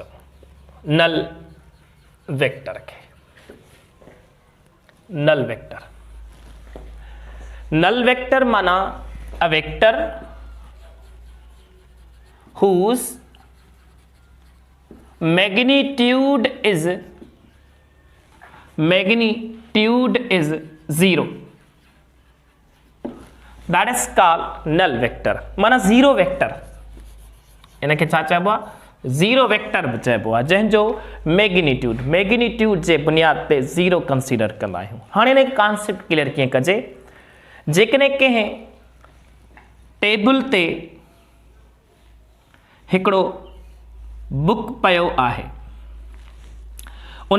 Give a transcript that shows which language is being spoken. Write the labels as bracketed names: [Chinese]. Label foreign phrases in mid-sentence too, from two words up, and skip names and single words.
[English] null vector [Sindhi] खे, [English] null vector, null vector माना a vector whose magnitude is 0, that is called null vector, [Sindhi] माना [English] zero vector. [Sindhi] इनखे छा चइबो आहे, [English] zero vector [Sindhi] बि चइबो आहे, जंहिंजो मैग्नीट्यूड जे बुनियाद ते ज़ीरो कंसीडर कंदा आहियूं। हाणे इन [English] concept clear [Sindhi] कीअं कजे, जेकॾहिं कंहिं टेबल ते हिकिड़ो बुक पियो आहे, उन